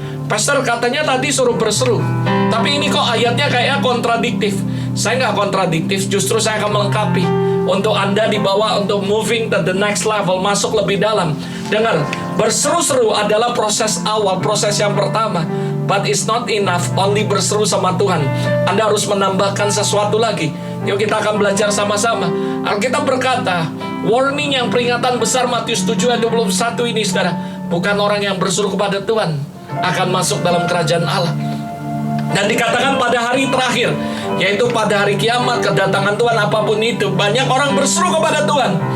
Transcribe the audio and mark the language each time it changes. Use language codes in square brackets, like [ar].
[id] Pastor katanya tadi suruh berseru, tapi ini kok ayatnya kayak kontradiktif. Saya nggak kontradiktif, justru saya akan melengkapi. Untuk Anda dibawa untuk [en] moving to the next level, [id] masuk lebih dalam. Dengar, berseru-seru adalah proses awal, proses yang pertama. [en] But it's not enough only [id] berseru sama Tuhan. Anda harus menambahkan sesuatu lagi. Yuk kita akan belajar sama-sama. Alkitab berkata, warning yang peringatan besar Matius 7 ayat 21 ini, saudara, bukan orang yang berseru kepada Tuhan akan masuk dalam kerajaan Allah. Dan dikatakan pada hari terakhir, yaitu pada hari kiamat, kedatangan Tuhan apapun itu, banyak orang berseru kepada Tuhan.